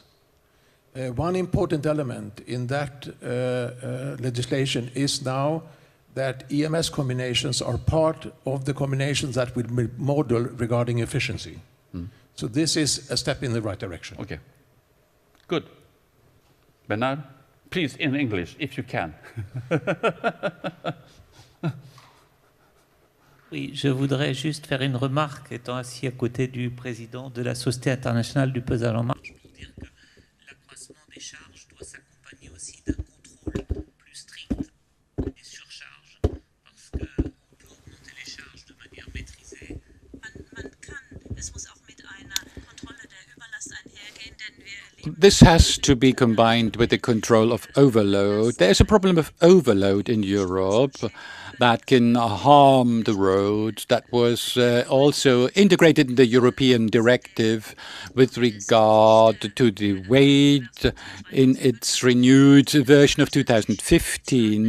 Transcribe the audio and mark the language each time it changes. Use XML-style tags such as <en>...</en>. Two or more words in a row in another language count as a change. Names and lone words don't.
<en>One important element in that legislation is now that EMS combinations are part of the combinations that will be modeled regarding efficiency. So this is a step in the right direction. Okay. Good. Bernard, please, in English, if you can.</en> <fr>Oui, je voudrais juste faire une remarque, étant assis à côté du président de la Société internationale du pesage en marche, pour dire que l'accroissement des charges doit s'accompagner aussi d'un contrôle plus strict des surcharges, parce qu'on peut augmenter les charges de manière maîtrisée.</fr> <de>Man kann, es muss auch mit einer Kontrolle der Überlast einhergehen, denn wir erleben.</de> <en>This has to be combined with the control of overload. There's a problem of overload in Europe that can harm the road. That was also integrated in the European directive with regard to the weight in its renewed version of 2015.</en>